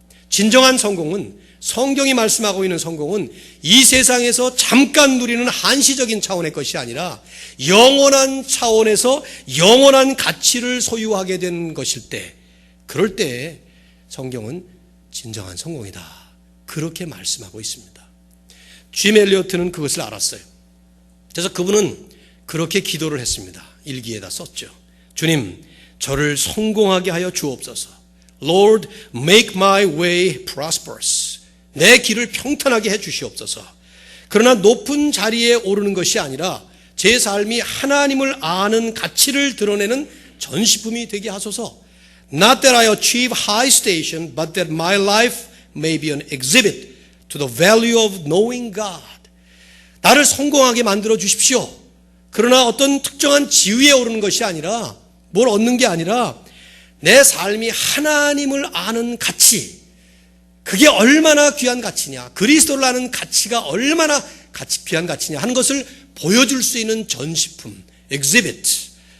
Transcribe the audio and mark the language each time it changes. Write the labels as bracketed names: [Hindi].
[Korean] 진정한 성공은, 성경이 말씀하고 있는 성공은 이 세상에서 잠깐 누리는 한시적인 차원의 것이 아니라 영원한 차원에서 영원한 가치를 소유하게 된 것일 때, 그럴 때 성경은 진정한 성공이다. 그렇게 말씀하고 있습니다. 짐 엘리어트는 그것을 알았어요. 그래서 그분은 그렇게 기도를 했습니다. 일기에다 썼죠. 주님, 저를 성공하게 하여 주옵소서. [English] Lord, make my way prosperous. [Korean] 내 길을 평탄하게 해 주시옵소서. 그러나 높은 자리에 오르는 것이 아니라 제 삶이 하나님을 아는 가치를 드러내는 전시품이 되게 하소서. [English] Not that I achieve high station, but that my life may be an exhibit to the value of knowing God. [Korean] 나를 성공하게 만들어 주십시오. 그러나 어떤 특정한 지위에 오르는 것이 아니라, 뭘 얻는 게 아니라 내 삶이 하나님을 아는 가치, 그게 얼마나 귀한 가치냐, 그리스도를 아는 가치가 얼마나 귀한 가치냐 하는 것을 보여줄 수 있는 전시품, exhibit.